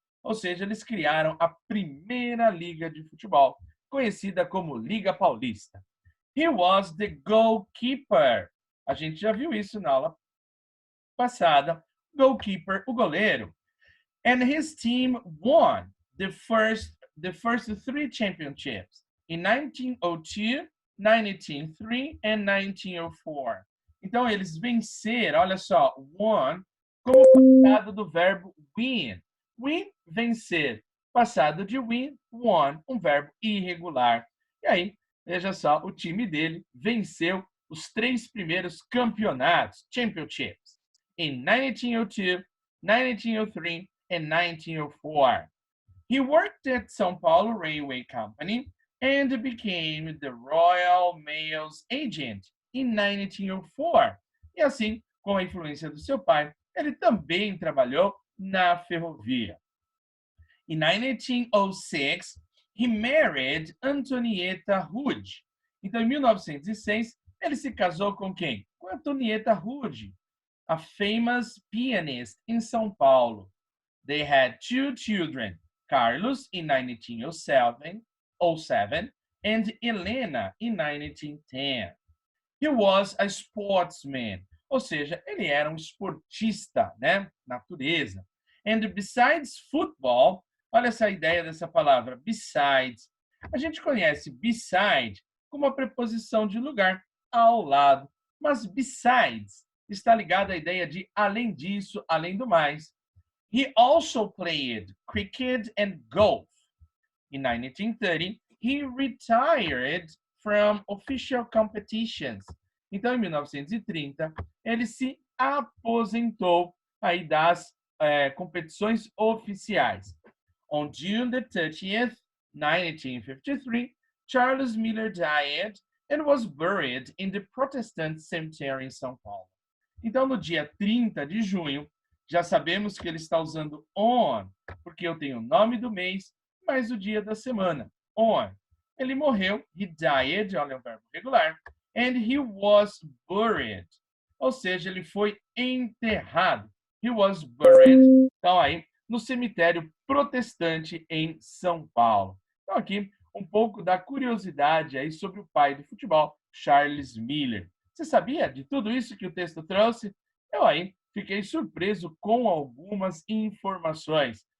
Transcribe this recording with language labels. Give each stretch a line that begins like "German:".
Portuguese: Ou seja, eles criaram a primeira liga de futebol, conhecida como Liga Paulista.
English: He was the goalkeeper.
Portuguese: A gente já viu isso na aula passada. Goalkeeper, o goleiro.
English: And his team won the first three championships in 1902, 1903 and 1904.
Portuguese: Então, eles venceram, olha só, won, como passado do verbo win. Win, vencer. Passado de win, won, um verbo irregular. E aí, veja só, o time dele venceu os 3 primeiros campeonatos, championships, em 1902, 1903 and 1904.
English: He worked at São Paulo Railway Company and became the Royal Mail's agent in 1904.
Portuguese: E assim, com a influência do seu pai, ele também trabalhou na ferrovia.
English: In 1906, he married Antonieta Hood.
Portuguese: Então, em 1906, ele se casou com quem?
English: Com Antonieta Hood, a famous pianist in São Paulo. They had 2 children, Carlos in 1907 and Helena in 1910. He was a sportsman,
Portuguese: ou seja, ele era um esportista, né? Natureza.
English: And besides football,
Portuguese: olha essa ideia dessa palavra, besides. A gente conhece beside como a preposição de lugar, ao lado, mas besides está ligado à ideia de além disso, além do mais.
English: He also played cricket and golf. In 1930, he retired from official competitions.
Portuguese: Então, em 1930, ele se aposentou aí das competições oficiais.
English: On June the 30th, 1953, Charles Miller died and was buried in the Protestant Cemetery em São Paulo.
Portuguese: Então, no dia 30 de junho, já sabemos que ele está usando on, porque eu tenho o nome do mês, mais o dia da semana.
English: On.
Portuguese: Ele morreu,
English: he died,
Portuguese: olha o verbo regular,
English: and he was buried.
Portuguese: Ou seja, ele foi enterrado.
English: He was buried.
Portuguese: Então, aí, no cemitério protestante em São Paulo. Então, aqui, um pouco da curiosidade aí sobre o pai do futebol, Charles Miller. Você sabia de tudo isso que o texto trouxe? Eu aí fiquei surpreso com algumas informações.